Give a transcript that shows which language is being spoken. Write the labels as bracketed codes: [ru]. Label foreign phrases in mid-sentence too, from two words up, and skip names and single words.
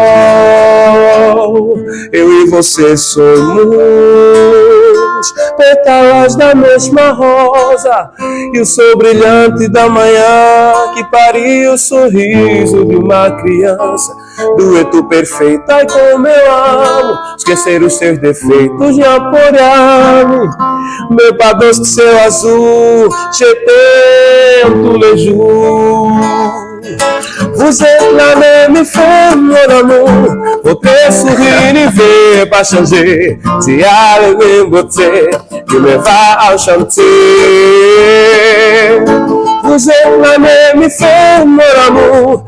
[pt] Eu e você somos pétalas da mesma rosa, e o sol brilhante da manhã que pariu o sorriso de uma criança. Dueto perfeito, ai como eu amo esquecer os seus defeitos e apoiar-me. Meu padrão de céu azul, [fr] je t'aime tous les jours. Vous êtes la même femme, mon amour. Votre sourire n'y veut pas changer. Tu as le même beauté qui me va enchanter. Vous êtes la même femme, mon amour.